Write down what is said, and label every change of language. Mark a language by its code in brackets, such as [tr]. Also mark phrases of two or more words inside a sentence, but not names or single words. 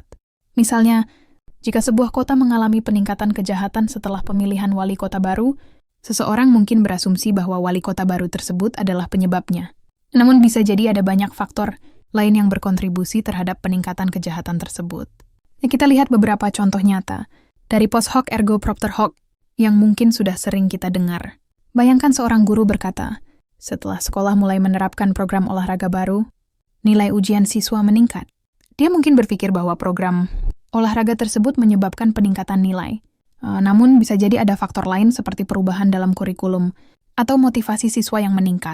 [id] Misalnya, jika sebuah kota mengalami peningkatan kejahatan setelah pemilihan wali kota baru, seseorang mungkin berasumsi bahwa wali kota baru tersebut adalah penyebabnya. Namun bisa jadi ada banyak faktor lain yang berkontribusi terhadap peningkatan kejahatan tersebut. Kita lihat beberapa contoh nyata dari [la] post hoc ergo propter hoc [id] yang mungkin sudah sering kita dengar. Bayangkan seorang guru berkata, setelah sekolah mulai menerapkan program olahraga baru, nilai ujian siswa meningkat. Dia mungkin berpikir bahwa program olahraga tersebut menyebabkan peningkatan nilai. Namun bisa jadi ada faktor lain seperti perubahan dalam kurikulum atau motivasi siswa yang meningkat.